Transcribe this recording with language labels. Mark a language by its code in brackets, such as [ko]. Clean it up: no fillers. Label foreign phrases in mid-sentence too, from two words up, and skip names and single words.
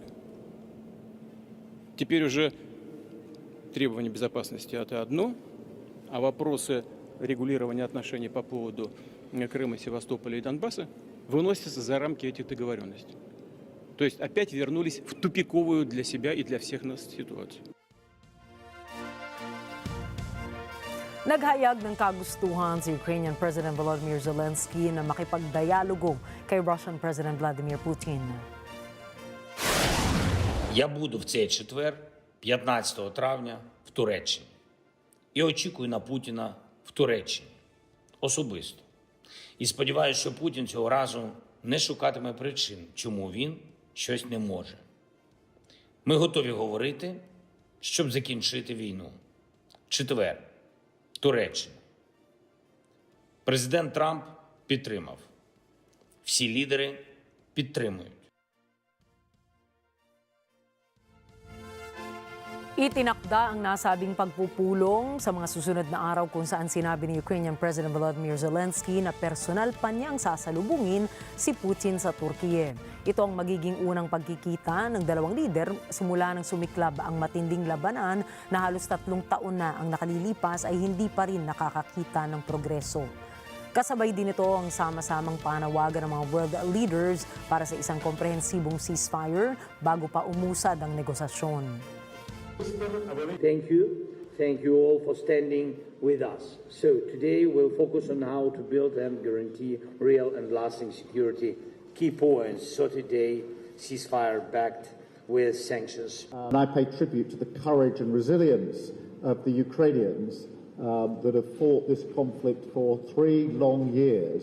[ru] Теперь уже требования безопасности – это одно, а вопросы регулирования отношений по поводу Крыма, Севастополя и Донбасса выносятся за рамки этих договоренностей. То есть опять вернулись в тупиковую для себя и для всех нас ситуацию. [tl] Naghayag ng kagustuhan si [en] Ukrainian President [tl] Volodymyr Zelensky na makipagdialogo kay [en] Russian President [tl] Vladimir Putin. [uk] Я буду в цей четвер, 15 травня, в Туреччині. І очікую на Путіна в Туреччині. Особисто. І сподіваюся, що Путін цього разу не шукатиме причин, чому він щось не може. Ми готові говорити, щоб закінчити війну. Четвер. Туреччина. Президент Трамп підтримав. Всі лідери підтримують. [tl] Itinakda ang nasabing pagpupulong sa mga susunod na araw kung saan sinabi ni [en] Ukrainian President [tl] Volodymyr Zelensky na personal pa niyang sasalubungin si Putin sa Turkiye. Ito ang magiging unang pagkikita ng dalawang lider simula nang sumiklab ang matinding labanan na halos 3 taon na ang nakalilipas ay hindi pa rin nakakakita ng progreso. Kasabay din ito ang sama-samang panawagan ng mga [en] world leaders [tl] para sa isang komprehensibong ceasefire bago pa umusad ang negosasyon. [en] Thank you. Thank you all for standing with us. So today we'll focus on how to build and guarantee real and lasting security. Key points, 30-day ceasefire backed with sanctions. And I pay tribute to the courage and resilience of the Ukrainians that have fought this conflict for 3 long years.